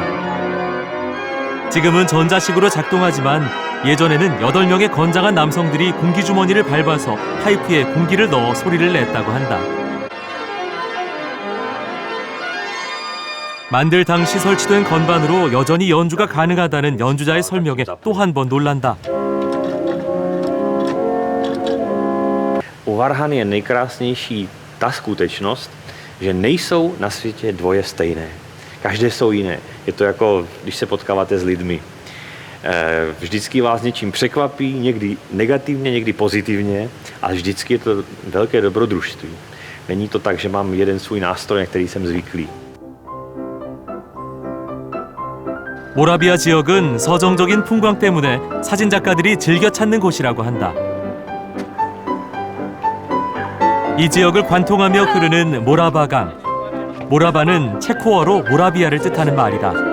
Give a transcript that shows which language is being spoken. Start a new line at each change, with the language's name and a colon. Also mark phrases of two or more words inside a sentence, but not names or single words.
Korean: 지금은 전자식으로 작동하지만 예전에는 8명의 건장한 남성들이 공기주머니를 밟아서 파이프에 공기를 넣어 소리를 냈다고 한다. 만들 당시 설치된 건반으로 여전히 연주가 가능하다는 연주자의 설명에 또 한 번 놀란다.
Czech: U varhan je nejkrásnější ta skutečnost, že nejsou na světě dvoje stejné. Každé jsou jiné. Je to jako, když se potkáváte s lidmi. Vždycky vás něčím překvapí, někdy negativně, někdy pozitivně, ale vždycky je to velké dobrodružství. Není to tak, že mám jeden svůj nástroj, na který jsem zvyklý.
Korean: 모라비아 지역은 서정적인 풍광 때문에 사진작가들이 즐겨 찾는 곳이라고 한다. 이 지역을 관통하며 흐르는 모라바강. 모라바는 체코어로 모라비아를 뜻하는 말이다.